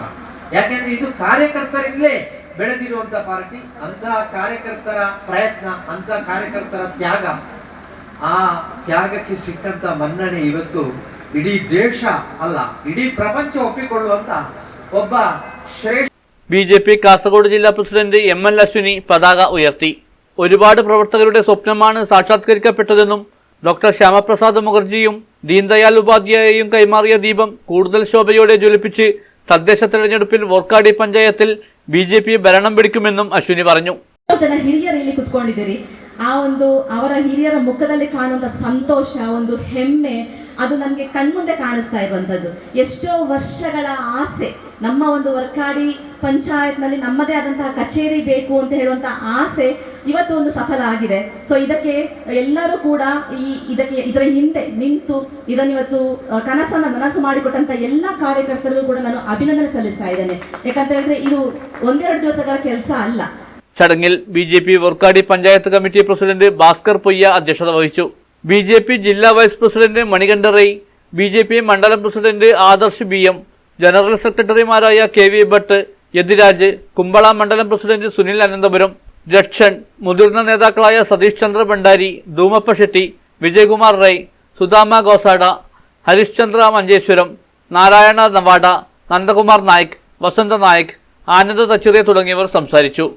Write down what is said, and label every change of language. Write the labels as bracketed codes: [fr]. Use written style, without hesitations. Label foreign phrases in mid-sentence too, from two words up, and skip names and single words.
[kn] ಯಾಕೆಂದ್ರೆ ಇದು ಕಾರ್ಯಕರ್ತರಿಂದಲೇ ಬೆಳೆದಿರುವಂತ ಪಾರ್ಟಿ. ಅಂತಹ ಕಾರ್ಯಕರ್ತರ ಪ್ರಯತ್ನ, ಅಂತ ಕಾರ್ಯಕರ್ತರ ತ್ಯಾಗ, ಆ ತ್ಯಾಗಕ್ಕೆ ಸಿಕ್ಕಂತ ಮನ್ನಣೆ ಇವತ್ತು ಇಡೀ ದೇಶ ಅಲ್ಲ ಇಡೀ ಪ್ರಪಂಚ ಒಪ್ಪಿಕೊಳ್ಳುವಂತ ಒಬ್ಬ ಶ್ರೇಷ್ಠ. [ml] BJP കാസർഗോഡ് ജില്ലാ പ്രസിഡന്റ് ML അശ്വിനി പതാക ഉയർത്തി. ഒരുപാട് പ്രവർത്തകരുടെ സ്വപ്നമാണ് സാക്ഷാത്കരിക്കപ്പെട്ടതെന്നും ഡോക്ടർ ശ്യാമപ്രസാദ് മുഖർജിയും ദീൻദയാൽ ഉപാധ്യായയും കൈമാറിയ ദീപം കൂടുതൽ ശോഭയോടെ ജ്വലിപ്പിച്ച് തദ്ദേശ തെരഞ്ഞെടുപ്പിൽ വോർക്കാടി പഞ്ചായത്തിൽ BJP ഭരണം പിടിക്കുമെന്നും അശ്വിനി പറഞ്ഞു. [kn] ಹಿರಿಯರಲ್ಲಿ ಕುತ್ಕೊಂಡಿದ್ದೀರಿ, ಆ ಒಂದು ಅವರ ಹಿರಿಯರ ಮುಖದಲ್ಲಿ ಕಾಣುವಂತ ಸಂತೋಷ, ಒಂದು ಹೆಮ್ಮೆ, ಅದು ನನಗೆ ಕಣ್ಮುಂದೆ ಕಾಣಿಸ್ತಾ ಇರುವಂತದ್ದು. ಎಷ್ಟೋ ವರ್ಷಗಳ ಆಸೆ, ನಮ್ಮ ಒಂದು ವರ್ಕಾಡಿ ಪಂಚಾಯತ್ನಲ್ಲಿ ನಮ್ಮದೇ ಆದಂತಹ ಕಚೇರಿ ಬೇಕು ಅಂತ ಹೇಳುವಂತ ಆಸೆ ಇವತ್ತು ಒಂದು ಸಫಲ ಆಗಿದೆ. ಸೊ ಇದಕ್ಕೆ ಎಲ್ಲರೂ ಕೂಡ ಇದರ ಹಿಂದೆ ನಿಂತು ಇದನ್ನು ಇವತ್ತು ಕನಸನ್ನು ನನಸು ಮಾಡಿಕೊಟ್ಟಂತ ಎಲ್ಲ ಕಾರ್ಯಕರ್ತರಿಗೂ ಕೂಡ ನಾನು ಅಭಿನಂದನೆ ಸಲ್ಲಿಸ್ತಾ ಇದ್ದೇನೆ. ಯಾಕಂತ ಹೇಳಿದ್ರೆ ಇದು ಒಂದೆರಡು ದಿವಸಗಳ ಕೆಲಸ ಅಲ್ಲ. [ml] ചടങ്ങിൽ BJP വോർക്കാടി പഞ്ചായത്ത് കമ്മിറ്റി പ്രസിഡന്റ് ഭാസ്കർ പൊയ്യ അധ്യക്ഷത വഹിച്ചു. BJP ജില്ലാ വൈസ് പ്രസിഡന്റ് മണികണ്ഠ റൈ, BJP മണ്ഡലം പ്രസിഡന്റ് ആദർശ് BM, ജനറൽ സെക്രട്ടറിമാരായ KV ഭട്ട്, യതിരാജ്, കുമ്പള മണ്ഡലം പ്രസിഡന്റ് സുനിൽ അനന്തപുരം, രക്ഷൻ, മുതിർന്ന നേതാക്കളായ സതീഷ് ചന്ദ്ര ഭണ്ഡാരി, ധൂമപ്പ ഷെട്ടി, വിജയകുമാർ റൈ, സുദാമ ഗോസാഡ, ഹരിശ്ചന്ദ്ര മഞ്ചേശ്വരം, നാരായണ നവാഡ, നന്ദകുമാർ നായിക്, വസന്ത നായിക്, ആനന്ദ തച്ചുറിയ തുടങ്ങിയവർ സംസാരിച്ചു.